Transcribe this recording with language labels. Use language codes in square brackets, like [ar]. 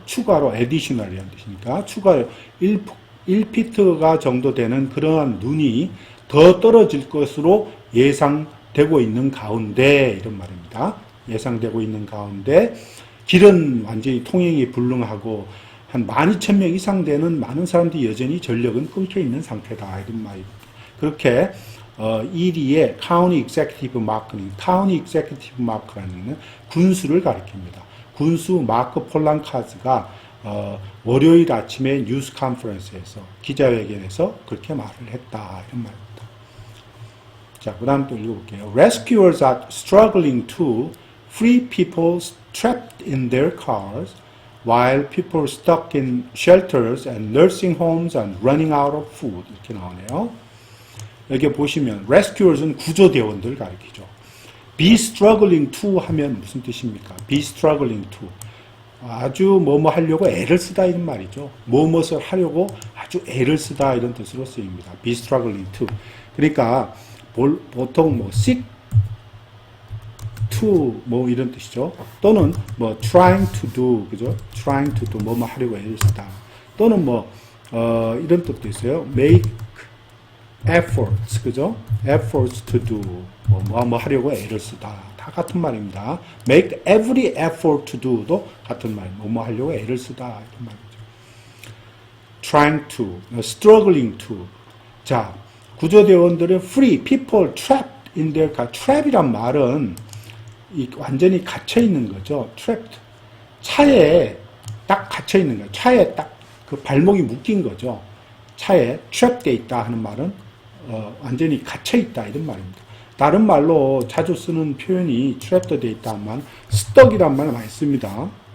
[ko] 추가로 additional이라는 뜻이니까 추가로 1피트가 정도 되는 그러한 눈이 더 떨어질 것으로 예상되고 있는 가운데 이런 말입니다. 예상되고 있는 가운데 길은 완전히 통행이 불능하고 한 12,000명 이상 되는 많은 사람들이 여전히 전력은 끊겨 있는 상태다 이런 말입니다. 그렇게 ED의 County Executive Mark는 County Executive Mark라는 군수를 가리킵니다. 군수 마크 폴랑카즈가 월요일 아침에 뉴스 컨퍼런스에서 기자회견에서 그렇게 말을 했다 이런 말입니다. 자, 그 다음 또 읽어볼게요. [en] Rescuers are struggling to free people trapped in their cars while people stuck in shelters and nursing homes and running out of food [ko] 이렇게 나오네요. 여기 보시면 rescuers는 구조대원들 가리키죠. [en] be struggling to [ko] 하면 무슨 뜻입니까? [en] be struggling to [ko] 아주 뭐뭐 하려고 애를 쓰다 이런 말이죠. 뭐뭇을 하려고 아주 애를 쓰다 이런 뜻으로 쓰입니다. [en] be struggling to. [ko] 그러니까 보통 뭐 [en] seek to [ko] 뭐 이런 뜻이죠. 또는 뭐 [en] trying to do [ko] 그죠? trying to do 뭐뭐 하려고 애를 쓰다. 또는 뭐 이런 뜻도 있어요. [en] make efforts [ko] 그죠? [en] efforts to do [ko] 뭐 하려고 애를 쓰다. 다 같은 말입니다. [en] make every effort to do [ko] 도 같은 말입니다. 뭐 하려고 애를 쓰다 이런 말이죠. [en] trying to, struggling to. [ko] 자, 구조대원들은 [en] free people trapped in their car. [ko] trap이란 말은 완전히 갇혀 있는 거죠. [en] trapped. [ko] 차에 딱 갇혀 있는 거예요. 차에 딱 그 발목이 묶인 거죠. 차에 trap 돼 있다 하는 말은 완전히 갇혀 있다 이런 말입니다. 다른 말로 자주 쓰는 표현이 트랩도 돼 있다만 stuck이란 말 많이 씁니다.